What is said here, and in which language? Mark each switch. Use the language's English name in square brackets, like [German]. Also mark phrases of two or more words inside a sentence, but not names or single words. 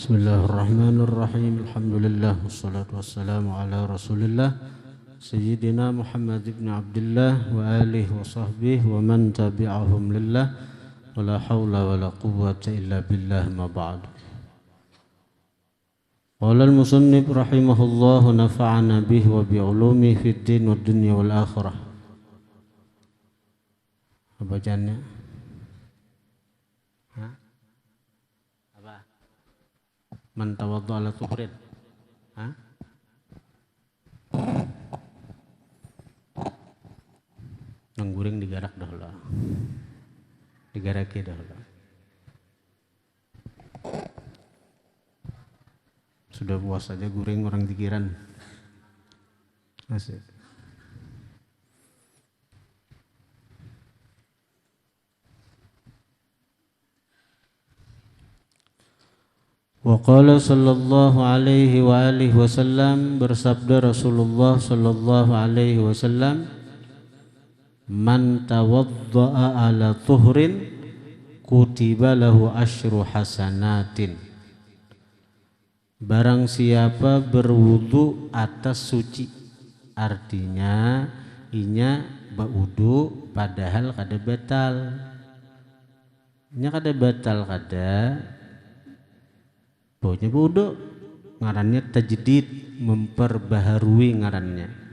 [Arabic] بسم الله الرحمن الرحيم الحمد لله والصلاة والسلام على رسول الله سيدنا محمد ابن عبد الله وآله وصحبه ومن تبعهم لله ولا حول ولا قوة إلا بالله ما بعد. قال المصنف رحمه الله نفعنا به وبعلومه في الدين والدنيا والآخرة. [Indonesian] Bacaannya [Arabic] من توضأ على طهر. [Banjar] Nangguring digarak dah lah. Digaraki dah lah. Sudah puas saja guring orang pikiran. [Indonesian] Asik. [Arabic] وقال صلى الله عليه وآله وسلم, [Indonesian] bersabda Rasulullah [Arabic] صلى الله عليه وسلم من توضأ على طهر كتب له عشر حسنات. [Banjar] Barang siapa berwudu atas suci, artinya inya baudu padahal kada batal. Nya kada batal kada baunya wudu, ngarannya tajdid, memperbaharui ngarannya.